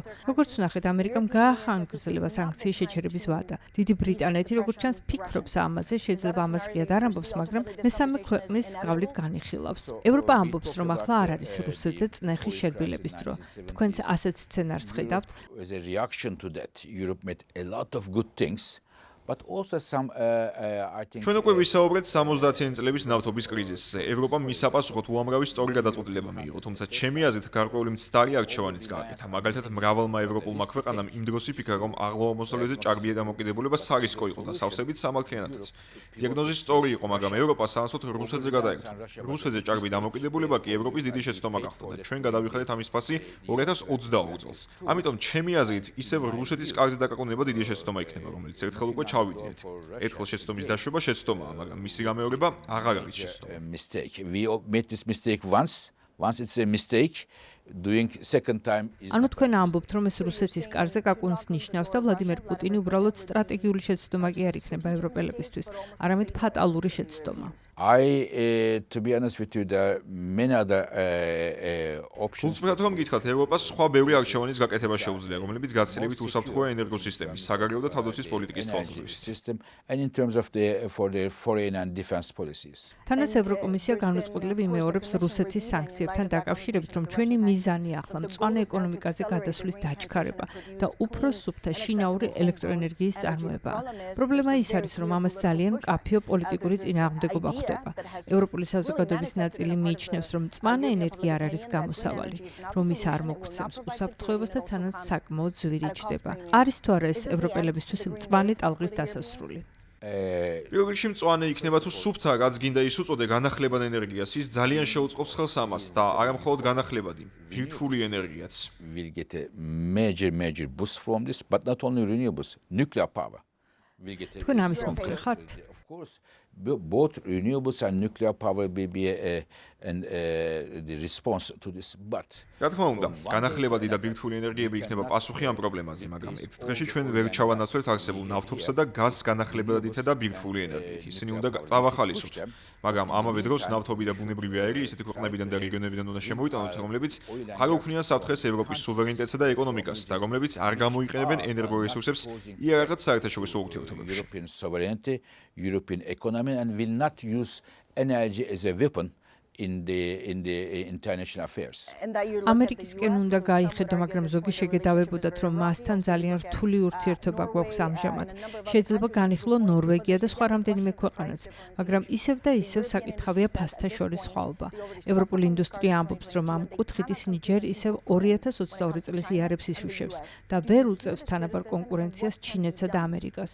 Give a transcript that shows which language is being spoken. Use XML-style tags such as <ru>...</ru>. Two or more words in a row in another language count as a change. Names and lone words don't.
<ka>როგორც ვნახეთ, ამერიკამ გაახანგრძლება სანქციის შეჩერების ვადა. დიდი ბრიტანეთი, როგორც ჩანს, ფიქრობს ამაზე, შეიძლება ამას ღიად არ ამბობს, მაგრამ მესამე ქვეყნის გავლით განიხილავს. ევროპა ამბობს, რომ ახლა არ არის რუსეთზე წნეხის შერბილების დრო. თქვენც ასეთ სცენარს ხედავთ?</ka> <en>As a reaction to that, Europe made a lot of good things. But also some I think</en> <ka>ჩვენ უკვე ვისაუბრეთ 70-იანი წლების ნავთობის კრიზისზე. ევროპამ მისაპასუხოდ უამრავი სწორი გადაწყვეტილება მიიღო, თუმცა ჩემი აზრით გარკვეული მცდარი არჩევანიც გააკეთა. მაგალითად, მრავალმა ევროპულმა ქვეყანამ იმ დროს იფიქრა, რომ აღმოსავლეთზე ჭარბია დამოკიდებულება სარისკო იყო და სავსებით სამართლიანადაც. დიაგნოზი სწორი იყო, მაგრამ ევროპა სანაცვლოდ რუსეთზე გადაერთა. რუსეთზე ჭარბი დამოკიდებულება კი ევროპის დიდი შეცდომა გახდა და ჩვენ გადავიხადეთ ამის ფასი 2022 წელს. ამიტომ ჩემი აზრით, ისევ რუსეთის კარზე დაკაკუნება დიდი შეცდომა იქნება, რომელიც ერთხელ უკვე ჩავიდეთ. ერთხელ შეცდომის დაშვება შეცდომაა, მაგრამ მისი გამეორება აღარ არის შეცდომა.</ka> <en>Mistake. We made this mistake once it's a mistake. Doing second time is</en> <ka>ანუ თქვენ ამბობთ, რომ ეს რუსეთის კარზე კაკუნს ნიშნავს და ვლადიმერ პუტინი უბრალოდ სტრატეგიული შეცდომა კი არ იქნება ევროპელებისთვის, არამედ ფატალური შეცდომა.</ka> <en>To be honest with you, there are many other options.</en> <ka>უცბად რომ გითხრათ, ევროპას სხვა ბევრი არჩევანის გაკეთება შეუძლია, რომლებიც გაცილებით უსაფრთხოა ენერგოსისტემის, საგარეო და თავდაცვის პოლიტიკის თვალსაზრისით.</ka> <en>System and in terms of for their foreign and defense policies.</en> <ka>თანაც ევროკომისია განუწყვეტლივ იმეორებს რუსეთის სანქციებთან დაკავშირებით, რომ ჩვენი მიზანი ახლა მწვანე ეკონომიკაზე გადასვლის დაჩქარება და უფრო სუფთა შინაური ელექტროენერგიის წარმოებაა. პრობლემა ის არის, რომ ამას ძალიან მკაფიო პოლიტიკური წინააღმდეგობა ხვდება. ევროპული საზოგადოების ნაწილი მიიჩნევს, რომ მწვანე ენერგია არ არის გამოსავალი, რომ ის არ მოგცემს უსაფრთხოებას და თანაც საკმაოდ ძვირი ჩდება. არის თუ არა ეს ევროპელებისთვის მწვანე ტალღის დასასრული? პირველ რიგში მწვანე იქნება თუ სუფთა, რაც გინდა ის უწოდე განახლებად ენერგიას, ის ძალიან შეუწყობს ხელს ამას და არა მხოლოდ განახლებადი, ბირთვული ენერგიაც.</ka> <en>We'll get a major boost from this, but not only renewables, nuclear power.</en> <ka>თქვენ ამის მომხრე ხართ?</ka> <en>Of course, both renewables and nuclear power will be the response to this, but</en> <ka>რა თქმა უნდა, განახლებადი და ბირთვული ენერგიები იქნება პასუხი ამ პრობლემაზე, მაგრამ ერთ დღეში ჩვენ ვერ ჩავანაცვლეთ არსებულ ნავთობსა და გაზს განახლებადითა და ბირთვული ენერგიით. ისინი უნდა წავახალისოთ. მაგრამ ამავე დროს ნავთობი და ბუნებრივი აირი ისეთი ქვეყნებიდან და რეგიონებიდან უნდა შემოიტანოთ, რომლებიც არ უქმნიან საფრთხეს ევროპის სუვერენიტეტსა და ეკონომიკას და რომლებიც არ გამოიყენებენ ენერგორესურსებს იარაღად საერთაშორისო ურთიერთობებში.</ka> <en>European sovereignty, European economy, and will not use energy as a weapon in the international affairs.</en> <ka>ამერიკისკენ უნდა გაიხედო, მაგრამ ზოგი შეგედავებოდათ, რომ მასთან ძალიან რთული ურთიერთობა გვაქვს ამჟამად. შეიძლება განიხილო ნორვეგია და სხვა რამდენიმე ქვეყანაც, მაგრამ ისევ და ისევ საკითხავია ფასთა შორის სხვაობა. ევროპული ინდუსტრია ამბობს, რომ ამ კუთხით ისინი ჯერ ისევ 2022 წლის იარებს იშუშებს და ვერ უწევს თანაბარ კონკურენციას ჩინეთსა და ამერიკას.</ka>